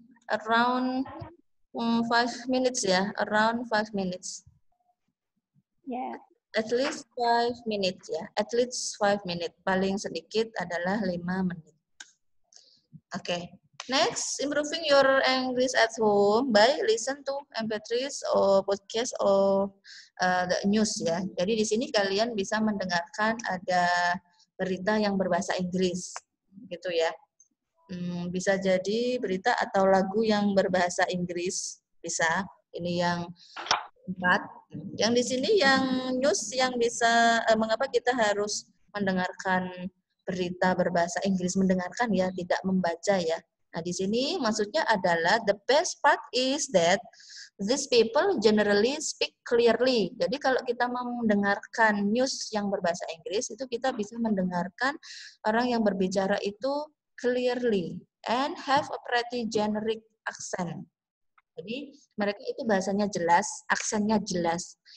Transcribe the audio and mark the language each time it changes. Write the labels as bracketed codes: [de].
[en] Around 5 minutes ya, around 5 minutes. Yeah. At least 5 minutes ya, at least 5 minutes. [id] Paling sedikit adalah 5 menit. [en] Okay. Next, improving your English at home by listen to MP3s or podcast or the news ya. [id] Jadi di sini kalian bisa mendengarkan ada berita yang berbahasa Inggris, gitu ya. Bisa jadi berita atau lagu yang berbahasa Inggris, bisa. Ini yang 4. Yang di sini yang news yang bisa, mengapa kita harus mendengarkan berita berbahasa Inggris, mendengarkan ya, tidak membaca ya. Nah, di sini maksudnya adalah [en] the best part is that these people generally speak clearly. [id] Jadi kalau kita mau mendengarkan news yang berbahasa Inggris, itu kita bisa mendengarkan orang yang berbicara itu [en] clearly and have a pretty generic accent. [id] Jadi mereka itu bahasanya jelas, aksennya jelas.